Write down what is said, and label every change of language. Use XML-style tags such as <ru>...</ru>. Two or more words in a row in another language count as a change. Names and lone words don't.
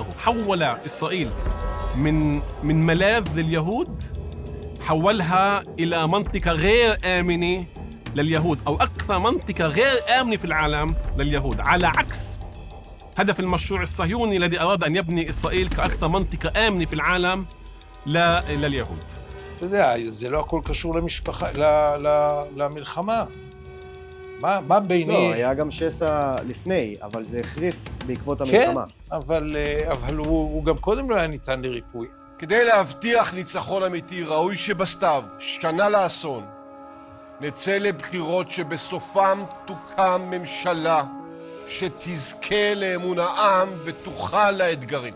<ar>حول إسرائيل من ملاذ لليهود، حولها إلى منطقة غير آمنة لليهود، أو أكثر منطقة غير آمنة في العالم لليهود، على عكس هدف المشروع الصهيوني الذي أراد أن يبني إسرائيل كأكثر منطقة آمنة في العالم لليهود.</ar> <he>אתה יודע, זה לא הכל קשור למשפחה, למלחמה. מה ביני... לא, היה גם שסע לפני, אבל זה החריף בעקבות המלחמה. כן, אבל הוא גם קודם לא היה ניתן לריפוי. כדי להבטיח ניצחון אמיתי, ראוי שבסתיו, שנה לאסון, נצא לבחירות שבסופם תוקם ממשלה שתזכה לאמון העם ותוכל לאתגרים.</he>